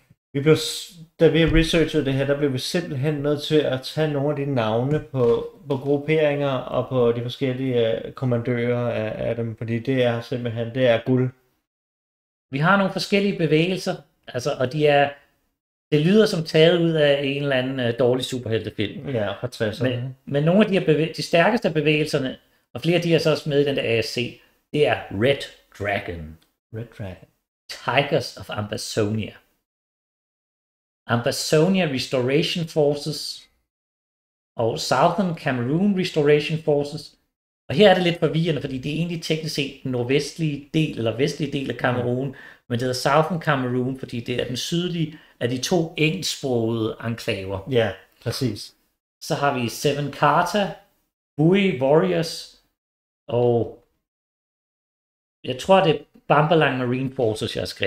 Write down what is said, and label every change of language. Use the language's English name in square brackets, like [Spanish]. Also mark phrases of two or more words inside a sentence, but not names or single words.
[Danish] Da vi researchede det her, der blev vi simpelthen nødt til at tage nogle af de navne på grupperinger og på de forskellige kommandører af dem, fordi det er guld. Vi har nogle forskellige bevægelser, altså, og det lyder som taget ud af en eller anden dårlig superheltefilm. Ja, fra 60'erne. Men nogle af de stærkeste af bevægelserne, og flere af de er så også med i den der ASC, det er Red Dragon. Tigers of Ambazonia. Ambazonia Restoration Forces og Southern Cameroon Restoration Forces. Og her er det lidt forvirrende, fordi det er egentlig teknisk set den nordvestlige del, eller vestlige del af Cameroon, men det hedder Southern Cameroon, fordi det er den sydlige af de 2 engelsksprogede enklaver. Ja, præcis. Så har vi Seven Carta, Bui Warriors, og jeg tror, det er Bambalang Marine Forces, jeg har skrevet.